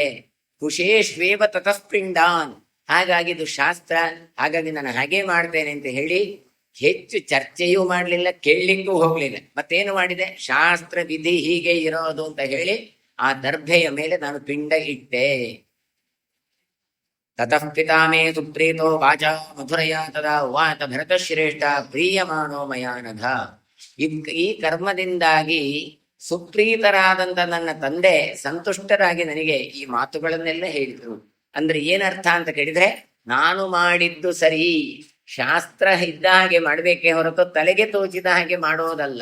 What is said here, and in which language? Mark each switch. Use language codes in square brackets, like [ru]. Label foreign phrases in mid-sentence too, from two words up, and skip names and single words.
[sa] ಕುಶೇಶ್ವೇವ ತತಃ ಪಿಂಡಾನ್. [kn] ಹಾಗಾಗಿ ಇದು ಶಾಸ್ತ್ರ. ಹಾಗಾಗಿ ನಾನು ಹಾಗೆ ಮಾಡ್ತೇನೆ ಅಂತ ಹೇಳಿ ಹೆಚ್ಚು ಚರ್ಚೆಯೂ ಮಾಡಲಿಲ್ಲ, ಕೇಳಲಿಕ್ಕೂ ಹೋಗ್ಲಿಲ್ಲ. ಮತ್ತೇನು ಮಾಡಿದೆ? ಶಾಸ್ತ್ರ ವಿಧಿ ಹೀಗೆ ಇರೋದು ಅಂತ ಹೇಳಿ ಆ ದರ್ಭೆಯ ಮೇಲೆ ನಾನು ಪಿಂಡ ಇಟ್ಟೆ. [sa] ತತಃ ಪಿತಾ ಮೇ ಸುಪ್ರೀತೋ ವಾಚಾ ಮಧುರಯ ತದಾ ಉವಾಚ ಭರತಶ್ರೇಷ್ಠ ಪ್ರೀಯಮಾಣೋ ಮಯಾ ನಘ. [kn] ಈ ಕರ್ಮದಿಂದಾಗಿ ಸುಪ್ರೀತರಾದಂತ ನನ್ನ ತಂದೆ ಸಂತುಷ್ಟರಾಗಿ ನನಗೆ ಈ ಮಾತುಗಳನ್ನೆಲ್ಲ ಹೇಳಿದ್ರು. ಅಂದ್ರೆ ಏನರ್ಥ ಅಂತ ಕೇಳಿದ್ರೆ, ನಾನು ಮಾಡಿದ್ದು ಸರಿ, ಶಾಸ್ತ್ರ ಇದ್ದ ಹಾಗೆ ಮಾಡ್ಬೇಕೇ ಹೊರತು ತಲೆಗೆ ತೋಚಿದ ಹಾಗೆ ಮಾಡೋದಲ್ಲ.